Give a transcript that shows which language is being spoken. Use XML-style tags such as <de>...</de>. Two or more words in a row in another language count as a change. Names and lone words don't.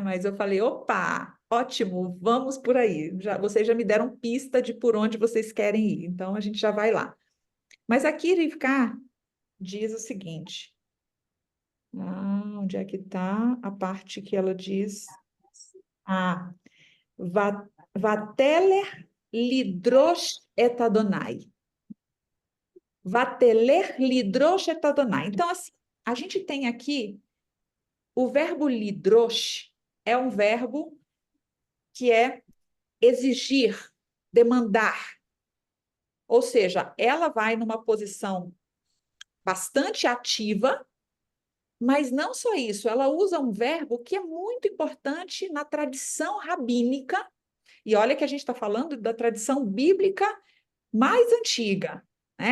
<pt>Mas eu falei, opa, ótimo, vamos por aí. Vocês já me deram pista de por onde vocês querem ir, então a gente já vai lá. Mas aqui, Rivka diz o seguinte, onde é que está a parte que ela diz?</pt> <he>ותלך לדרוש את אדוני. ותלך לדרוש את אדוני.</he> <pt>Então, assim, a gente tem aqui o verbo lidrosh, é um verbo que é exigir, demandar. Ou seja, ela vai numa posição bastante ativa, mas não só isso, ela usa um verbo que é muito importante na tradição rabínica, e olha que a gente está falando da tradição bíblica mais antiga, né?</pt>